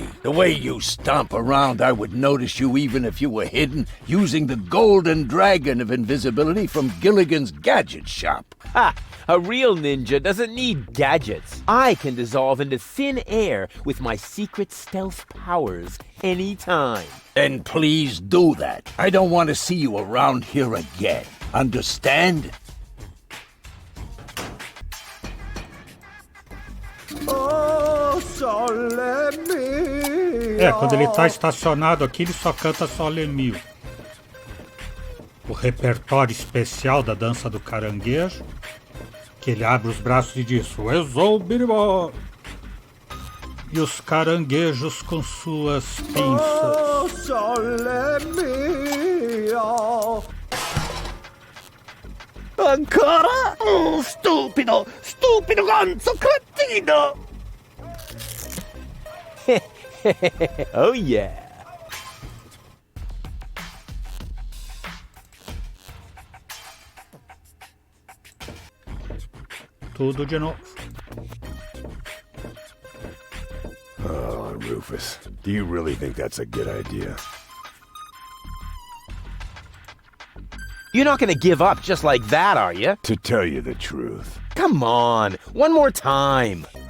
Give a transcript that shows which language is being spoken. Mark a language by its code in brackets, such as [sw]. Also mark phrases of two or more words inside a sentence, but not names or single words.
[en] The way you stomp around, I would notice you even if you were hidden using the golden dragon of invisibility from Gilligan's Gadget Shop. Ha! A real ninja doesn't need gadgets. I can dissolve into thin air with my secret stealth powers anytime. Then please do that. I don't want to see you around here again. Understand? [pt] Quando ele tá estacionado aqui, ele só canta Sole Mio. O repertório especial da dança do caranguejo, que ele abre os braços e diz Uezou biribó. E os caranguejos com suas pinças. [it] Sole mio. Ancora? Oh, stupido! Stupido gonzo cretino! [en] Oh yeah! [pt] Tudo de novo. [en] Oh, Rufus, do you really think that's a good idea? You're not gonna give up just like that, are you? To tell you the truth. Come on, one more time.